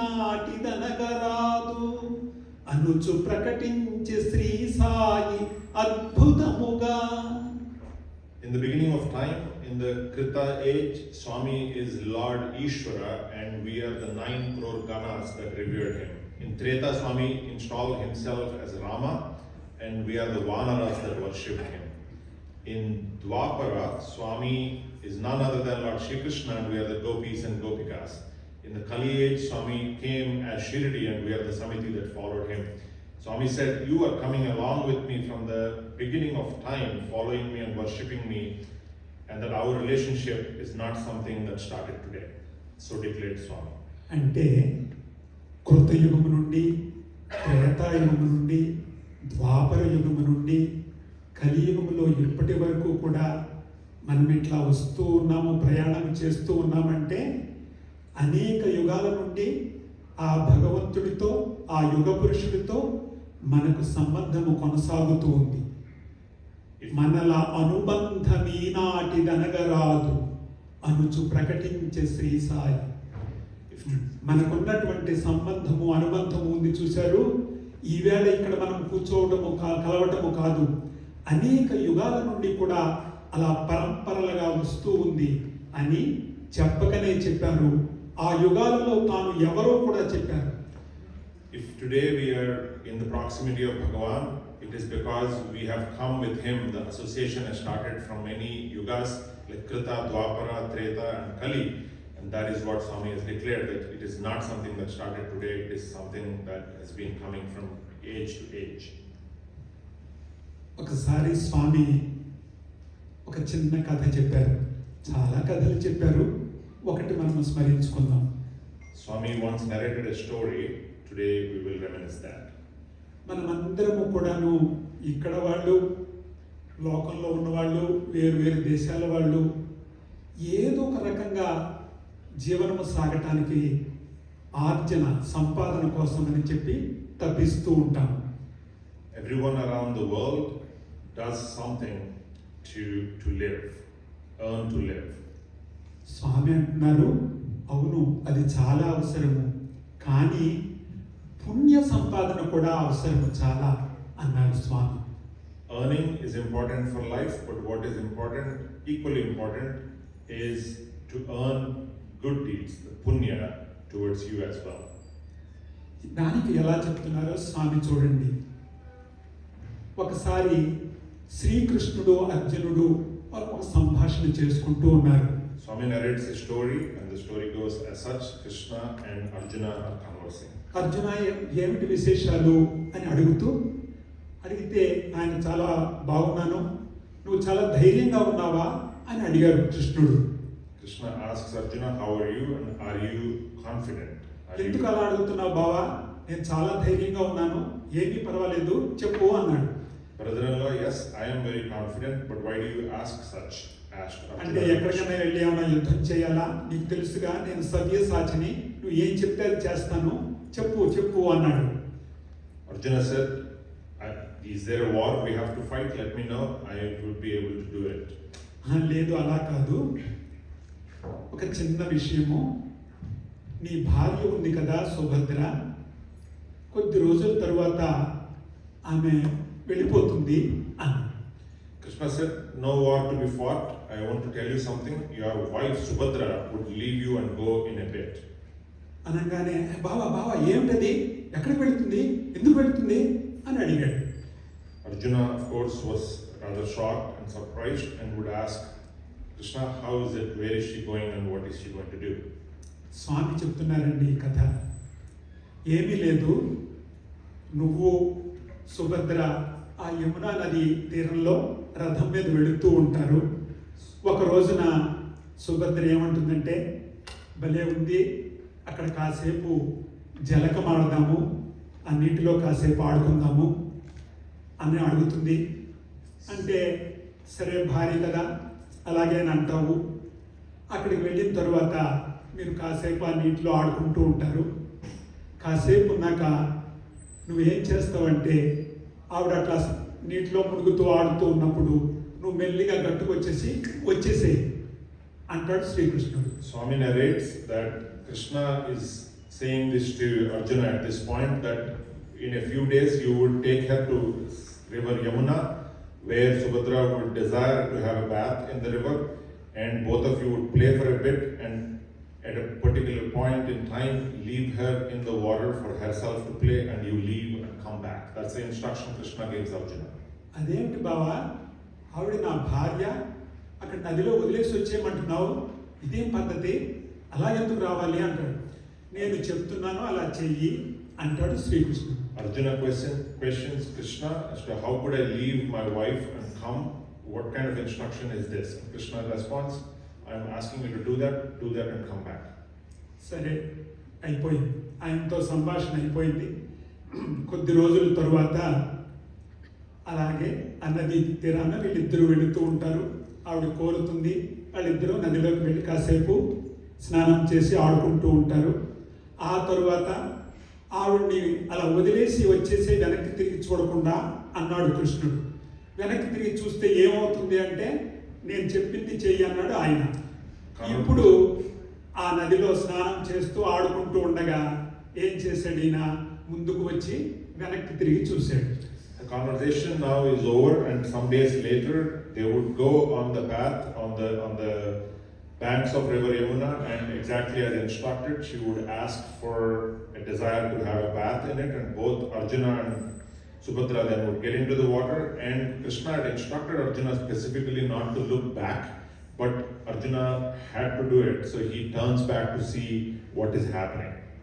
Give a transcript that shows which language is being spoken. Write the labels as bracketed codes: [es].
[te] ఈనాటిదనగరాదు అనుచు ప్రకటించే Shri Sai అద్భుతముగా. [en] In the beginning of time, in the Krita age, Swami is Lord Ishvara and we are the 9 crore ganas that revered him. In Treta, Swami installed himself as Rama and we are the Vanaras that worshipped him. In Dwapara, Swami is none other than Lord Shri Krishna and we are the Gopis and Gopikas. In the Kali age, Swami came as Shirdi and we are the Samiti that followed him. Swami said, you are coming along with me from the beginning of time, following me and worshipping me, and that our relationship is not something that started today. So declared Swami. [te] అంటే కృతయుగము నుండి, త్రేతాయుగము నుండి, ద్వాపర యుగము నుండి, కలియుగములో ఇప్పటి వరకు కూడా మనం ఇట్లా వస్తూ ఉన్నాము, ప్రయాణం చేస్తూ ఉన్నామంటే అనేక యుగాల నుండి ఆ భగవంతుడితో, ఆ యుగ పురుషుడితో మనకు సంబంధము కొనసాగుతూ ఉంది. మనల అనుబంధమీనాటిదనగరాదు అనుచు ప్రకటించే శ్రీ సాయి. మనకున్నటువంటి సంబంధము, అనుబంధము ఉంది చూశారు. ఈవేళ ఇక్కడ మనం కూర్చోవటము కలవటము కాదు, అనేక యుగాల నుండి కూడా అలా పరంపరలుగా వస్తూ ఉంది అని చెప్పకనే చెప్పారు. ఆ యుగాలలో తాను ఎవరో కూడా చెప్పారు. [en] If today we are in the proximity of Bhagavan, it is because we have come with him. The association has started from many yugas like Krita, Dwapara, Treta and Kali. And that is what Swami has declared, that it is not something that started today, it is something that has been coming from age to age. [te] ఒకసారి స్వామి ఒక చిన్న కథ చెప్పారు. చాలా కథలు చెప్పారు, ఒకటి మనం స్మరించుకుందాం. [en] Swami once narrated a story, today we will reminisce that. [te] మనమందరము కూడాను ఇక్కడ వాళ్ళు, లోకంలో ఉన్నవాళ్ళు, వేరు వేరు దేశాల వాళ్ళు ఏదో ఒక రకంగా జీవనము సాగటానికి ఆర్జన, సంపాదన కోసం అని చెప్పి తప్పిస్తూ ఉంటాం. [en] Everyone around the world does something to live, earn to live. [te] స్వామి అంటున్నారు, అవును అది చాలా అవసరము, కానీ పుణ్య సంపాదన కూడా అవసరము చాలా అన్నారు స్వామి. [en] Earning is important for life, but what is important, equally important, is to earn good deeds, the punya towards you as well. [te] దానికి ఎలా చెప్తున్నారో స్వామి చూడండి. ఒకసారి శ్రీకృష్ణుడు, అర్జునుడు ఒక సంభాషణ చేసుకుంటూ ఉన్నారు. [en] Swami narrates a story and the story goes as such, Krishna and Arjuna are conversing. [te] Arjuna ఏమిటి విశేషాలు అని అడిగితే ఆయన చాలా బాగున్నాను, నువ్వు చాలా ధైర్యంగా ఉన్నావా అని అడిగారు కృష్ణుడు. [en] Krishna asks Arjuna, how are you and are you confident? [te] ఎందుకు అలా అడుగుతున్నావు బావా? నేను చాలా ధైర్యంగా ఉన్నాను, ఏమీ పర్వాలేదు చెప్పు అన్నాడు. [en] Brother-in-law, yes, I am very confident, but why do you ask such? Asked [te] అంటే [en] Arjuna. [te] ఎక్కడికైనా వెళ్ళి ఏమైనా యుద్ధం చేయాలా? నీకు తెలుసుగా నేను సవ్యసాచిని, నువ్వు ఏం చెప్తే అది చేస్తాను, చెప్పు అన్నాడు. [en] Arjuna said, is there a war we have to fight? Let me know, I would be able to do it. [te] లేదు అలా కాదు, ఒక చిన్న విషయము, నీ భార్య ఉంది కదా సుభద్ర, కొద్ది రోజుల తరువాత ఆమె వెళ్ళిపోతుంది అన్నాడు. [en] Krishna said, no war to be fought. I want to tell you something. Your wife Subhadra would leave you and go in a bit. [te] అనగానే బావా ఏమిటది, ఎక్కడికి వెళుతుంది, ఎందుకు వెళుతుంది అని అడిగాడు. [en] Arjuna, of course, was rather shocked and surprised and would ask, Krishna, how is it, where is she going and what is she going to do? [te] స్వామి చెప్తున్నారండి ఈ కథ. ఏమీ లేదు, నువ్వు సుభద్ర ఆ యమునా నది తీరంలో రథం మీద వెళుతూ ఉంటారు. ఒక రోజున సుభద్ర ఏమంటుందంటే, భలే ఉంది, అక్కడ కాసేపు జలకం ఆడదాము, ఆ నీటిలో కాసేపు ఆడుకుందాము అని అడుగుతుంది. అంటే సరే భార్య కదా అలాగే అని అంటావు. అక్కడికి వెళ్ళిన తర్వాత మీరు కాసేపు ఆ నీటిలో ఆడుకుంటూ ఉంటారు. కాసేపు ఉన్నాక నువ్వేం చేస్తావంటే, ఆవిడ అట్లా నీటిలో మునుగుతూ ఆడుతూ ఉన్నప్పుడు నువ్వు మెల్లిగా గట్టుకు వచ్చేసేయి అంటాడు శ్రీకృష్ణుడు. [en] Swami narrates that Krishna is saying this to Arjuna at this point, that in a few days you would take her to river Yamuna, where Subhadra would desire to have a bath in the river, and both of you would play for a bit, and at a particular point in time leave her in the water for herself to play, and you leave and come back. That's the instruction Krishna gives Arjuna. [te] అదేంటి బావా, ఆవిడ నా భార్య, అక్కడ నదిలో వదిలేసి వచ్చేయమంటున్నావు, ఇదేం పద్ధతి, అలా ఎందుకు రావాలి అంటాడు. నేను చెప్తున్నాను అలా చెయ్యి అంటాడు శ్రీకృష్ణుడు. [en] Arjuna questions Krishna as to how could I leave my wife and come? What kind of instruction is this? And Krishna responds, I am asking you to do that and come back. [te] సరే అయిపోయింది, ఆయనతో సంభాషణ అయిపోయింది. కొద్ది రోజుల తరువాత అలాగే ఆ నది తీరాన వీళ్ళిద్దరూ వెళుతూ ఉంటారు. ఆవిడ కోరుతుంది, వాళ్ళిద్దరూ నదిలోకి వెళ్ళి కాసేపు స్నానం చేసి ఆడుకుంటూ ఉంటారు. ఆ తరువాత ఆవిడ్ని అలా వదిలేసి వచ్చేసి వెనక్కి తిరిగి చూడకుండా అన్నాడు కృష్ణుడు. వెనక్కి తిరిగి చూస్తే ఏమవుతుంది అంటే, నేను చెప్పింది చెయ్యి అన్నాడు ఆయన. ఇప్పుడు ఆ నదిలో స్నానం చేస్తూ ఆడుకుంటూ ఉండగా ఏం చేశాడు ఈయన, ముందుకు వచ్చి వెనక్కి తిరిగి చూశాడు. [en] The conversation now is over, and some days later they would go on the path on the banks of river Yamuna, and exactly as instructed, she would ask for a desire to have a bath in it, and both Arjuna and Subhadra then would get into the water, and Krishna had instructed Arjuna specifically not to look back, but Arjuna had to do it, so he turns back to see what is happening.